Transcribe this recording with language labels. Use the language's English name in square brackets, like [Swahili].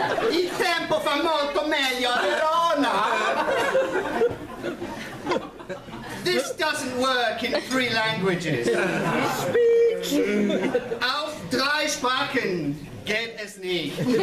[Italian] Il tempo fa molto meglio a Verona. [English] This doesn't work in 3 languages. [German] Auf 3 Sprachen geht es nicht.